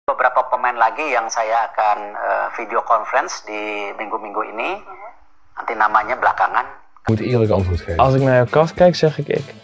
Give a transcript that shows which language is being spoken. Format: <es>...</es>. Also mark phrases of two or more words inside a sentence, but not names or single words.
<id>Beberapa pemain lagi yang saya akan</id> <en>video conference</en> <id>di minggu-minggu ini. Nanti namanya belakangan.</id> <nl>Ik moet eerlijk antwoord geven. Als ik naar jouw kast kijk, zeg ik.</nl>